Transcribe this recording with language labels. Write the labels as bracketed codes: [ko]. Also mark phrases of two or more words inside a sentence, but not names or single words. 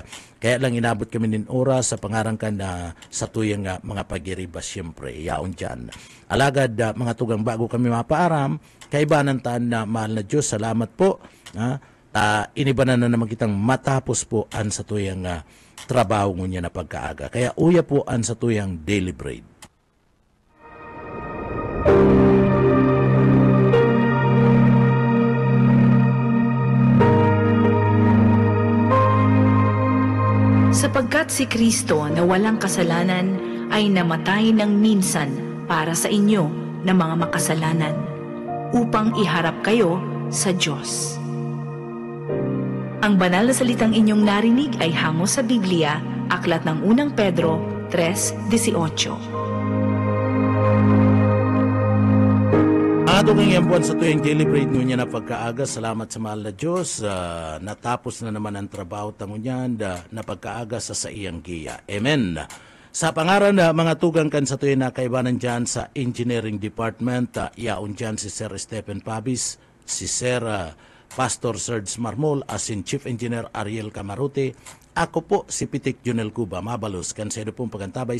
[bik] Kaya lang inabot kami nin oras sa pangarangkan na sa tuyang mga pagiribas, siyempre, yaon dyan. Alagad, mga tugang, bago kami mapaaram, kaibanan taan na mahal na Diyos, salamat po. Inibanan na naman kitang matapos po an sa tuyang trabaho niya na pagkaaga. Kaya uya po an sa tuyang Daily Bread. [tl] Sapagkat si Kristo na walang kasalanan ay namatay ng minsan para sa inyo na mga makasalanan, upang iharap kayo sa Diyos. Ang banal na salitang inyong narinig ay hango sa Biblia, aklat ng unang Pedro 3:18. [bik] Atong ngayong buwan sa tuyong Daily Bread nyo niya na pagkaaga. Salamat sa mahal na Diyos. Natapos na naman ang trabaho tango niyan na pagkaaga sa iyang giya. Amen. Sa pangaran na mga tugang kan sa tuyong na kaibanan dyan sa Engineering Department, yaon dyan si Sir Stephen Pabis, si Sir Pastor Serge Marmol, as in Chief Engineer Ariel Camarote, Ako po si Pitik Junel Cuba, mabalos kan sa pong pagantabay.